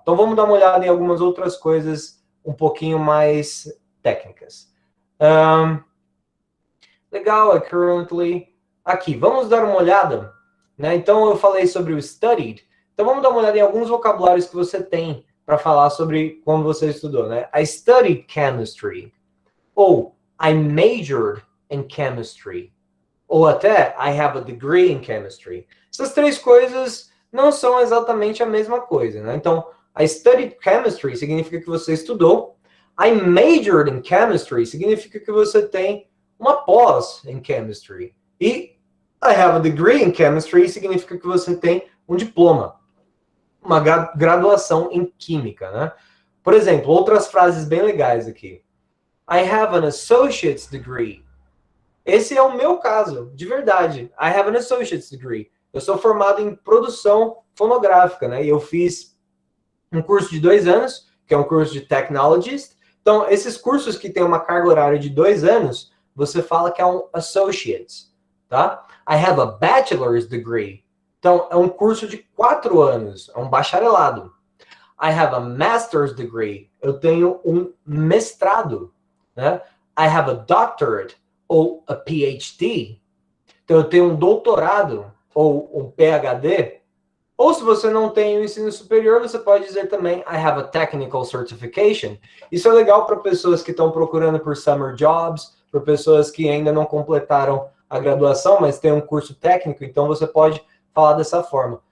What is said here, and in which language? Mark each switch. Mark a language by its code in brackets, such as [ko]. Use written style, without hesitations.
[pt] Então, vamos dar uma olhada em algumas outras coisas um pouquinho mais técnicas. Legal, currently. Aqui, vamos dar uma olhada. Né? Então, eu falei sobre o studied. Então, vamos dar uma olhada em alguns vocabulários que você tem para falar sobre como você estudou. Né? [en] I studied chemistry. Ou I majored in chemistry. Ou até, I have a degree in chemistry. [pt] Essas três coisas não são exatamente a mesma coisa, né? Então, [en] I studied chemistry [pt] significa que você estudou. [en] I majored in chemistry [pt] significa que você tem uma pós em chemistry. E [en] I have a degree in chemistry [pt] significa que você tem um diploma, uma graduação em química, né? Por exemplo, outras frases bem legais aqui. [en] I have an associate's degree. [pt] Esse é o meu caso, de verdade. [en] I have an associate's degree. [pt] Eu sou formado em produção fonográfica, né? E eu fiz um curso de 2 anos, que é um curso de technologist. Então, esses cursos que têm uma carga horária de 2 anos, você fala que é um associate, tá? [en] I have a bachelor's degree. [pt] Então, é um curso de 4 anos, é um bacharelado. [en] I have a master's degree. [pt] Eu tenho um mestrado, né? [en] I have a doctorate, ou a PhD. [pt] Então, eu tenho um doutorado, ou um PhD. Ou se você não tem o ensino superior, você pode dizer também [en] I have a technical certification. [pt] Isso é legal para pessoas que estão procurando por summer jobs, para pessoas que ainda não completaram a graduação, mas tem um curso técnico, então você pode falar dessa forma.